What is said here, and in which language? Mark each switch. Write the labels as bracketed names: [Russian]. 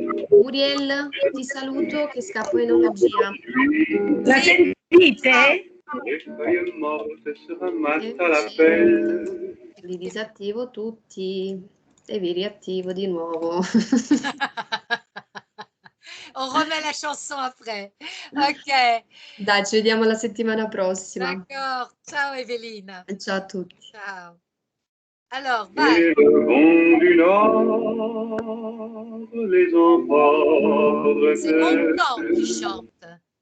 [Italian] Muriel, ti saluto che scappo in enologia. La sentite? Li disattivo tutti e vi riattivo di nuovo. [French] on remet la chanson après. Ok. [Italian] Dai, ci vediamo la settimana prossima. [French] D'accord. Ciao Evelina. [Italian] Ciao a tutti. Ciao. Alors, vai. [French] Et le vent du nord les emporte. C'est Montand qui chante.